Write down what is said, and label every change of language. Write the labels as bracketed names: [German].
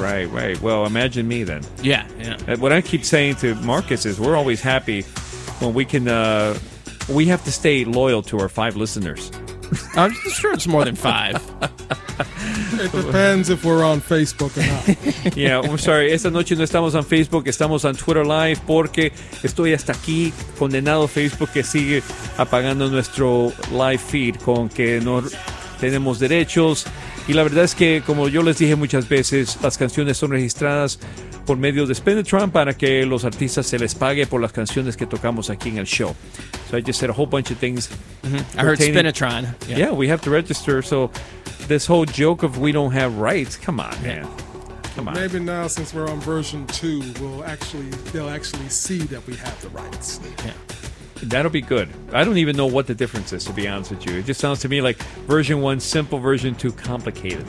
[English] Right, right. Well, imagine me then. Yeah, yeah. What I keep saying to Marcus is we're always happy when we can, we have to stay loyal to our five listeners. I'm sure it's more than five. It depends if we're on Facebook or not. Yeah, I'm sorry. [Spanish] Esta noche no estamos on Facebook. Estamos on Twitter Live porque estoy hasta aquí condenado Facebook que sigue apagando nuestro live feed con que no tenemos derechos. Y la verdad es que, como yo les dije muchas veces, las canciones son registradas por medio de Spinetron para que los artistas se les pague por las canciones que tocamos aquí en el show. [English] So I just said a whole bunch of things. Mm-hmm. I heard Spinetron. Yeah. Yeah, we have to register. So this whole joke of we don't have rights, come on, man. Come on. Maybe now, since we're on version 2, they'll actually see that we have the rights. Yeah. That'll be good. I don't even know what the difference is, to be honest with you. It just sounds to me like version 1, simple, version 2, complicated.